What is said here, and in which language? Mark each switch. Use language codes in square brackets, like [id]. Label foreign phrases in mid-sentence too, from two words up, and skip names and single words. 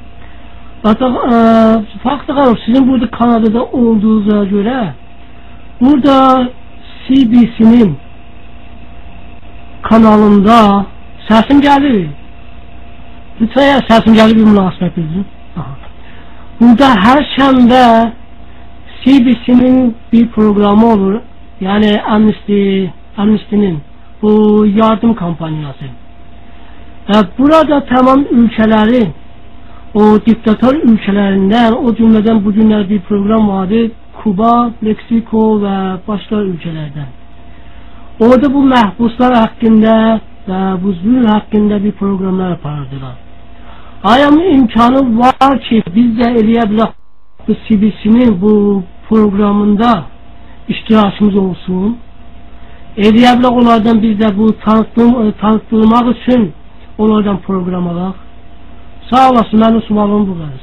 [az] Faxta xanım, sizin burada Kanadada olduğunuza görə burada CBC-nin kanalında səsim gəlir. Lütfen səsim gəlir bir münasibət bildirin. Burada hər şənbə CBC-nin bir programı olur. [tr] Yani Amnesty'nin bu yardım kampanyası. Burada tamam ülkelerin, o diktatör ülkelerinden, o cümleden bugünler bir program vardı. Kuba, Meksiko ve başka ülkelerden. Orada bu məhbuslar hakkında ve bu zulm hakkında bir programlar yapardılar. [az] Ayam imkanı var ki biz də eləyə bilək bu CBC-nin bu programında iştirakımız olsun. Eləyə bilək onlardan biz də bu tanıtılmaq üçün onlardan proqram alaq. Sağ olasın, mənim sualım bu qədər.